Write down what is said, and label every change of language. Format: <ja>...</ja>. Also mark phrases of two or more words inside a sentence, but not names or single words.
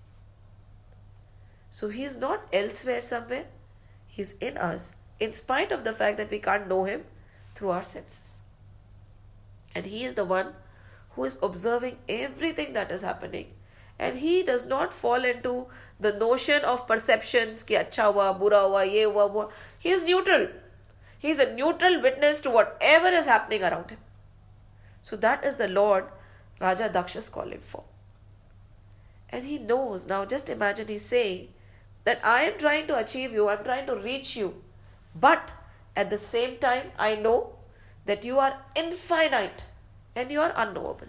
<en>So He's not elsewhere somewhere. He's in us, in spite of the fact that we can't know Him through our senses. And He is the one who is observing everything that is happening. And He does not fall into the notion of perceptions,</en> <hi>कि अच्छा हुआ, बुरा हुआ, ये हुआ, हुआ.</hi> <en>He is neutral. He is a neutral witness to whatever is happening around Him. So that is the Lord Raja Daksha is calling for. And He knows. Now just imagine He's saying that I am trying to achieve you, I am trying to reach you. But at the same time, I know that you are infinite and you are unknowable.</en>